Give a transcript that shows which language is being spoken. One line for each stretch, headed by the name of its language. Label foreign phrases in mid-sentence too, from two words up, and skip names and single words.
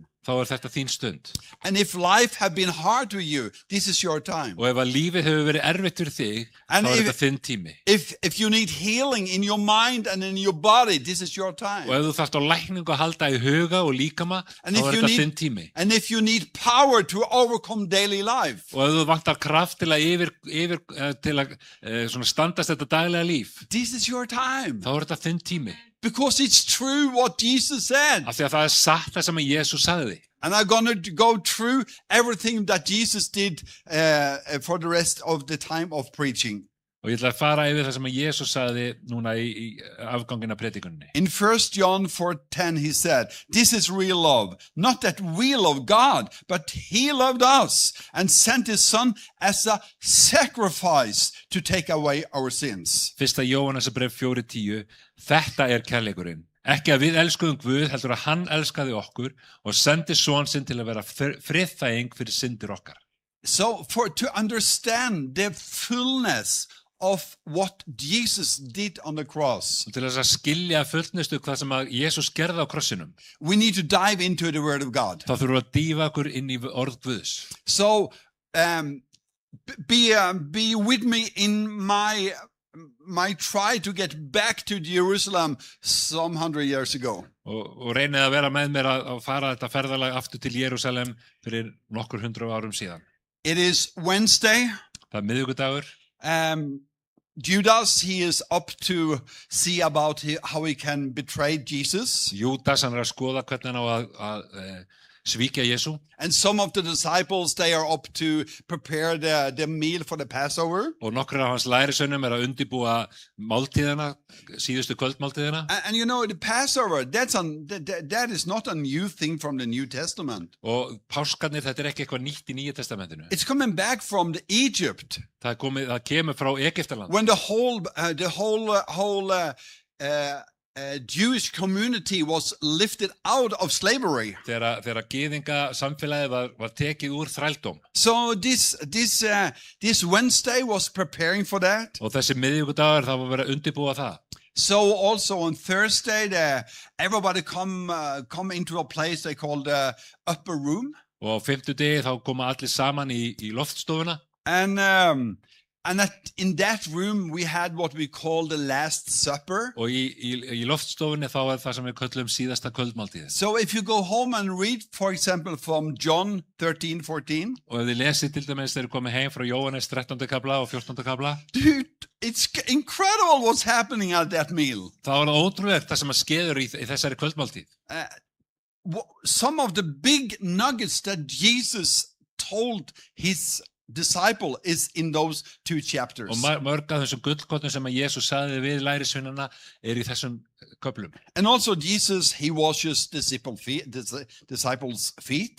Icelandic: þá er þetta þín stund.
English: And if life have been hard to you, this is your time.
Icelandic: Og ef að lífið hefur verið erfitt fyrir þig, En þá er
English: if-
Icelandic: þetta þinn tími.
English: If you need healing in your mind and in your body, this is your
Icelandic: Og
English: time.
Icelandic: ef þú þarft á lækningu að halda í huga og líkama,
English: And
Icelandic: þá
English: if
Icelandic: er
English: you
Icelandic: þetta
English: need-
Icelandic: þinn tími.
English: And if you need power to overcome daily life,
Icelandic: Og ef þú vantar kraft til að til að svona standast þetta daglega líf,
English: this is your time.
Icelandic: þá er þetta þinn tími.
English: Because it's true what Jesus said.
Icelandic: Af því að það er satt það sem að Jesús sagði.
English: And I'm going to go through everything that Jesus did for the rest of the time of preaching.
Icelandic: Og ég ætla að fara yfir það sem að Jesús sagði núna í afgangina predikunni.
English: In 1 John 4:10 he said, "This is real love, not that we love God, but he loved us and sent his son as a sacrifice to take away our sins."
Icelandic: Fyrsta Jóhannesarbref 4:10. Þetta er kærleikurinn. Ekki að við elskuðum Guð, heldur að hann elskaði okkur og sendi son sinn til að vera friðþæging fyrir syndir okkar.
English: So to understand the fullness of what Jesus did on the cross,
Icelandic: Og til þess að skilja fullnustu hvað sem að Jesús gerði á krossinum,
English: we need to dive into the word of God.
Icelandic: þá þurfum við að dýfa okkur inn í orð Guðs.
English: So be with me in my try to get back to Jerusalem some 100 years ago.
Icelandic: Og reynið að vera með mér að fara þetta ferðalag aftur til Jerúsalem fyrir nokkur 100 árum síðan.
English: It is Wednesday.
Icelandic: Það er miðvikudagur.
English: Judas, he is up to see about how he can betray Jesus.
Icelandic: Júdas, hann er að skoða hvernig hann á að svíkja Jesú.
English: And some of the disciples, they are up to prepare the meal for the Passover.
Icelandic: Og nokkur af hans lærisönnum er að undibúa máltíðina, síðustu kvöldmáltíðina.
English: And you know, the Passover, that is not a new thing from the New Testament.
Icelandic: Og páskarnir, þetta er ekki eitthvað nýtt í Nýja testamentinu.
English: It's coming back from the Egypt.
Icelandic: Það kemur frá Egyptaland.
English: When the whole Jewish community was lifted out of slavery.
Icelandic: Þegar gyðinga samfélagið var tekið úr þrældóm.
English: So this Wednesday was preparing for that.
Icelandic: Og þessi miðvikudagur, það var verið að undibúa það.
English: So also on Thursday, everybody come into a place they call the upper room.
Icelandic: Og á 50 degi þá koma allir saman í loftstofuna.
English: And in that room we had what we call the Last Supper.
Icelandic: Og í loftstofunni þá er það sem við köllum síðasta kvöldmáltíð.
English: So if you go home and read, for example, from John 13:14.
Icelandic: Og ef þið lesið til dæmis þegar komið heim frá Jóhannes 13. kabla og 14. kabla.
English: Dude, it's incredible what's happening at that meal.
Icelandic: Þá er það ótrúlegt það sem að skeður í þessari kvöldmáltíð.
English: Some of the big nuggets that Jesus told his disciple is in those two chapters.
Icelandic: Og mörg af þessum gullkortum sem að Jesús sagði við lærisveinana í þessum köflum.
English: And also Jesus, he washes disciples' feet.